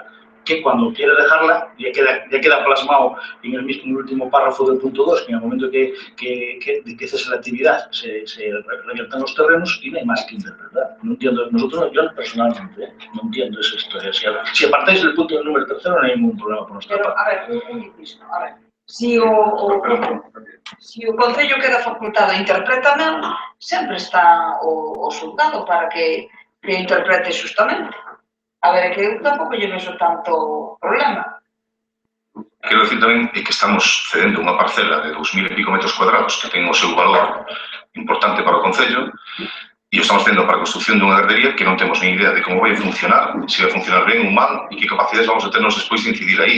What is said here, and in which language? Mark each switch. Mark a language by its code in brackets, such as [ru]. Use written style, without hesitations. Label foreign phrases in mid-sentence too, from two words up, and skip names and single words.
[es] Que cuando quiera dejarla, ya queda plasmado en el último párrafo del punto 2, que en el momento que cese la actividad se reviertan los terrenos y no hay más que interpretar. No entiendo, yo personalmente no entiendo esa historia. Si apartáis del punto del número 3, no hay ningún problema por nuestra parte. Pero, a ver, un inciso, a ver. [gl] Si o Concello queda facultado e interpreta ben, sempre está o xulgado para que interprete xustamente. A ver, é que eu tampouco lle vexo tanto problema. Quero dicir tamén que estamos cedendo unha parcela de 2.000 e pico metros cuadrados que ten o seu valor importante para o Concello e o estamos tendo para a construcción dunha gardería que non temos nin idea de como vai funcionar, se vai funcionar ben ou mal e que capacidades vamos a ternos despois de incidir aí.